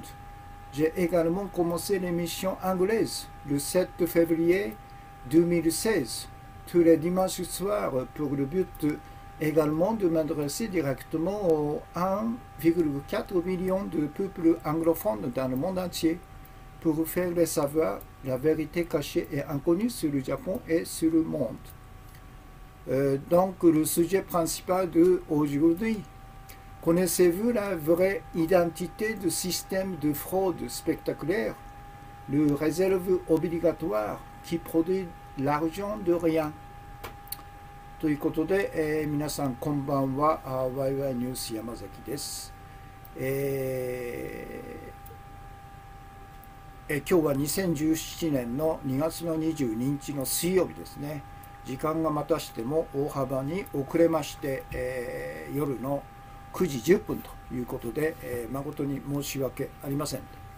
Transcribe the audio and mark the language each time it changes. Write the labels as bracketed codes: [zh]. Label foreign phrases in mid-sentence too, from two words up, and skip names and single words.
[fr] J'ai également commencé l'émission anglaise le 7 février 2016, tous les dimanches soirs, pour le but également de m'adresser directement aux 1,4 million de peuples anglophones dans le monde entier pour faire les savoir la vérité cachée et inconnue sur le Japon et sur le monde. Donc le sujet principal d'aujourd'hui. Connaissez-vous la vraie identité du système de fraude spectaculaire, le réserve obligatoire qui produit l'argent de rien? [ja] ということで、皆さんこんばんは、ワイワイニュース山崎です。今日は2017年の2月の22日の水曜日ですね。時間がまたしても大幅に遅れまして、夜の9時10分ということで、誠に申し訳ありません。